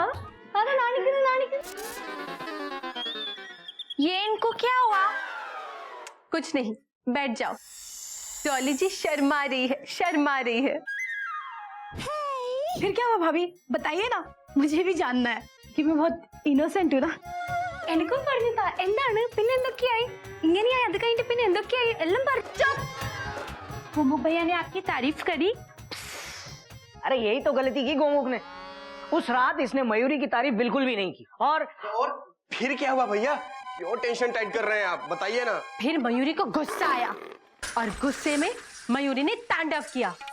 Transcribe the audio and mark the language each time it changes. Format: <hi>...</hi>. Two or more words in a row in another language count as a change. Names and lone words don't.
<hi>अरे नानी की। ये इनको क्या हुआ? कुछ नहीं, बैठ जाओ। डॉली जी शर्मा रही है, शर्मा रही है। फिर क्या हुआ भाभी, बताइए ना, मुझे भी जानना है कि मैं बहुत इनोसेंट हूँ ना।</hi> <ml>എനിക്കും പറഞ്ഞതാ എന്താണ് പിന്നെ എന്തൊക്കെയായി ഇങ്ങനെയായി അത് കഴിഞ്ഞിട്ട് പിന്നെ എന്തൊക്കെയായി എല്ലാം പറഞ്ഞു</ml> <hi>गोमुख भैया ने आपकी तारीफ करी। अरे यही तो गलती की गोमुख ने। उस रात इसने मयूरी की तारीफ बिल्कुल भी नहीं की। और फिर क्या हुआ भैया? क्यों</hi> <en>tension tight</en> <hi>कर रहे हैं आप? बताइए ना। फिर मयूरी को गुस्सा आया और गुस्से में मयूरी ने तांडव किया।</hi>